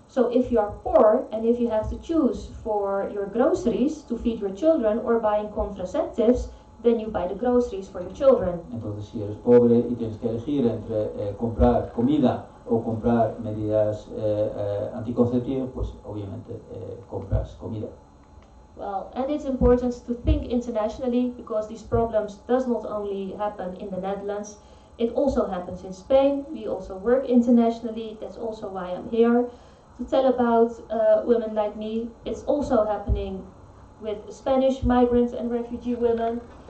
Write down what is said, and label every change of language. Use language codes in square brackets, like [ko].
[en] So if you are poor and if you have to choose for your groceries to feed your children or buying contraceptives, then you buy the groceries for your children. [es] Entonces si eres pobre y tienes que elegir entre comprar comida o comprar medidas anticonceptivas, pues obviamente compras comida. [en] Well, and it's important to think internationally, because these problems does not only happen in the Netherlands, it also happens in Spain. We also work internationally. That's also why I'm here to tell about women like me. It's also happening with Spanish migrant and refugee women.